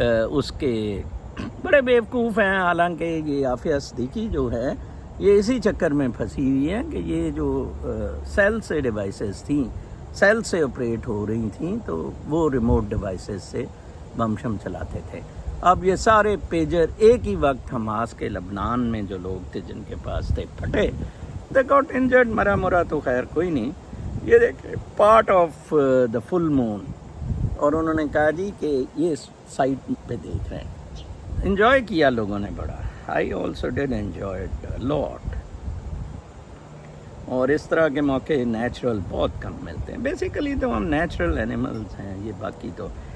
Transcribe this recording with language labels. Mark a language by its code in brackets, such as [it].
[ur] اس کے بڑے بیوقوف ہیں, حالانکہ یہ عافیہ صدیقی جو ہے یہ اسی چکر میں پھنسی ہوئی ہے کہ یہ جو سیل سے ڈیوائسز تھیں, سیل سے آپریٹ ہو رہی تھیں, تو وہ ریموٹ ڈیوائسز سے بم شم چلاتے تھے. اب یہ سارے پیجر ایک ہی وقت حماس کے لبنان میں جو لوگ تھے جن کے پاس تھے پھٹے. [en] they got injured, [ur] مرا تو خیر کوئی نہیں. یہ دیکھیں [en] part of the full moon, [ur] اور انہوں نے کہا جی کہ یہ سائٹ پہ دیکھ رہے ہیں. انجوائے کیا لوگوں نے بڑا. [en] I also did enjoy it a lot. [ur] اور اس طرح کے موقع نیچرل بہت کم ملتے ہیں. بیسیکلی تو ہم نیچرل اینیملز ہیں یہ, باقی تو.